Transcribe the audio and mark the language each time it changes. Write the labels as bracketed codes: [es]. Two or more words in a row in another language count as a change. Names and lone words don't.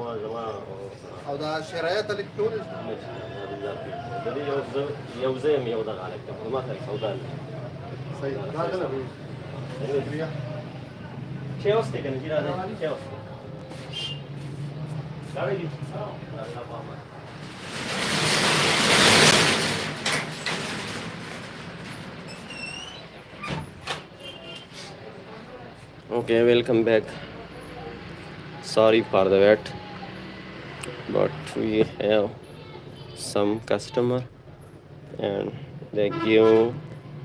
[ps] او دا شرایط لیک کولی د دې یو زه یم یو دغه هلک دی خو زما سره سودا نه چه واسطه کنه جی راځي چه واسطه لاړې دي الله پاک [en] Okay, welcome back. Sorry for the wait, but we have some customer and they